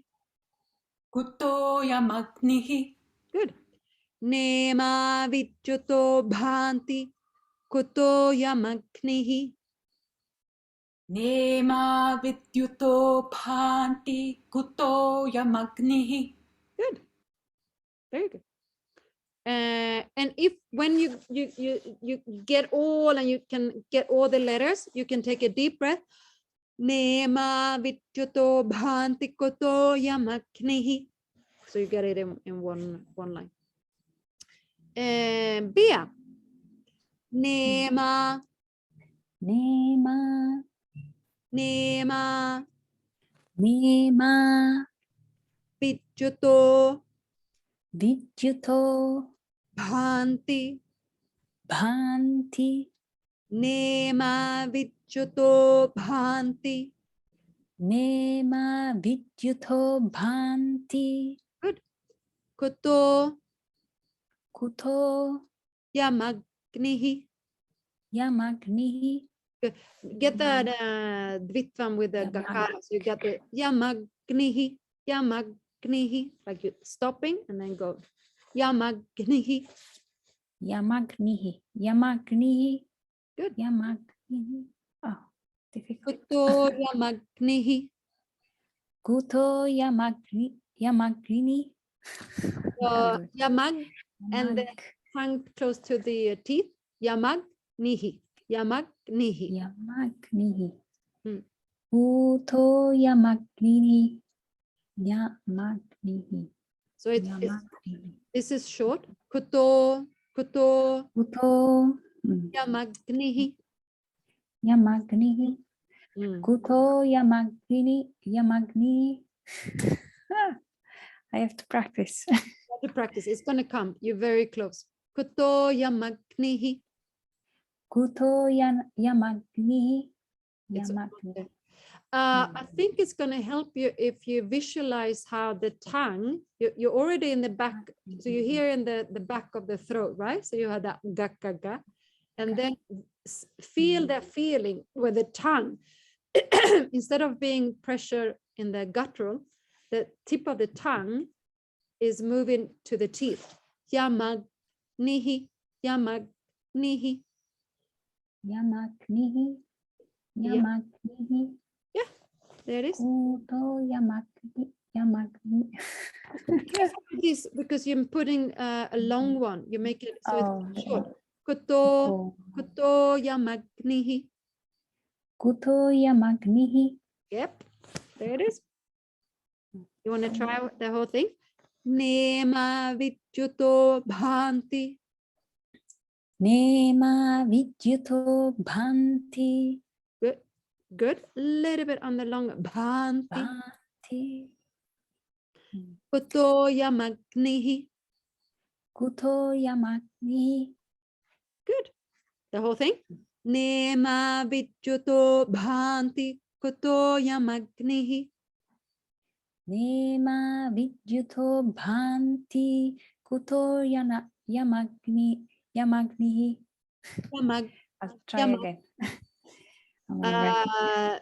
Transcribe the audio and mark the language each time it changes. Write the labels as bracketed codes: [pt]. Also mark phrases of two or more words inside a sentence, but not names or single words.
[sa] कुतो यमग्निः. Good. नेमा विद्युतो भान्ति. कुतो यमग्निः. नेमा विद्युतो भान्ति. कुतो यमग्निः. [en] Good. Very good. And if when you get all and you can get all the letters, you can take a deep breath. [sa] नेमा विद्युतो भान्ति कुतो यमग्निः. [en] So you get it in one line. Bia. [sa] Nema, Nema, nema, nema, vidyuto vidyuto bhanti. bhanti. नेमा विद्युतो भान्ति. नेमा विद्युतो भान्ति. Good. Kuto Kuto yamagnihi. yamagnihi. [en] Get that dvitvam with the gakara. So you get the [sa] यमग्निः यमग्निः, [en] like you stopping and then go yamagnihi. [sa] यमग्निः यमग्निः. [en] Good. Yamagnihi. Oh, difficult. [sa] कुतो यमग्निः. कुतो यमग्नि. Yamag and then Yamag. [en] tongue close to the teeth. [sa] यमग्निः यमग्निः. Yamagnihi. Hmm. कुतो यमग्निः यमग्निः. [en] So [sa] Yamagnihi. [en] this is short. [sa] Kuto Kuto yamagnihi. yamagnihi. Hmm. कुतो यमग्नि. [en] I have to practice. You have to practice. It's gonna come. You're very close. [sa] कुतो यमग्निः. कुतो यमग्नि. [en] It's [sa] Yamagni. [en] okay. I think it's going to help you if you visualize how the tongue, you're already in the back, so you hear in the back of the throat, right? So you have that ga, ga, ga. And then feel that feeling where the tongue, instead of being pressure in the guttural, the tip of the tongue is moving to the teeth. [sa] यमग्निः यमग्निः. Yamagnihi. [en] Yeah. [sa] Yamagnihi. [en] There it is. [sa] कुतो यमग्नि. [en] Because you're putting a long one, you make it so it's short. Oh. [sa] कुतो यमग्निः. कुतो यमग्निः. [en] Yep, there it is. You want to try the whole thing? [sa] नेमा विद्युतो भान्ति. नेमा विद्युतो भान्ति. [en] Good, good. A little bit on the long bhanti. [sa] Bhanti. कुतो यमग्निः. कुतो यमग्निः. [en] Good. The whole thing. [sa] नेमा विद्युतो भान्ति कुतो यमग्निः. नेमा विद्युतो भान्ति कुतो यमग्निः. Yamag. [en] I'll try [sa] Yamag. [en] again. I'm gonna write it.